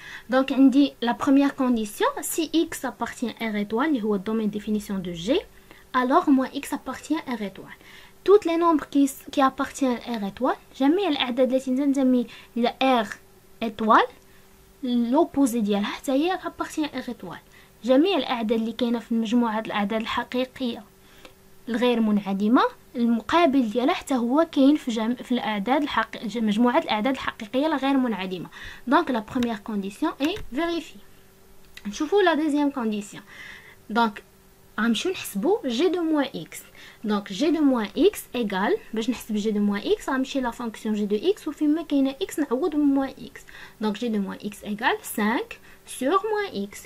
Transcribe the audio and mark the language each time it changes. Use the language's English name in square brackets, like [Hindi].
[French] Donc on dit la première condition, si x appartient à R étoile, qui est le domaine de définition de g, alors moins x appartient à R étoile. Tous les nombres qui appartiennent à R étoile, [Arabic] جميع الأعداد التي نسمي [French] R étoile, l'opposé ديالها حتى هي appartient à R étoile. [Arabic] جميع الأعداد اللي كاينة في مجموعة الأعداد الحقيقية الغير منعدمة المقابل ديالها حتى هو كاين في الأعداد مجموعة الأعداد الحقيقية الغير منعدمة. [French] Donc la première condition est vérifiée. [Arabic] نشوفوا [French] la deuxième condition. Donc [Arabic] غنمشيو نحسبوا [French] g de moins x. Donc g de moins x égale [Arabic] باش نحسب [French] g de moins x غنمشي la fonction g de x [Arabic] وفيما كاينه [French] x [Arabic] نعوض ب [French] moins x. Donc g de moins x égale 5 sur moins x.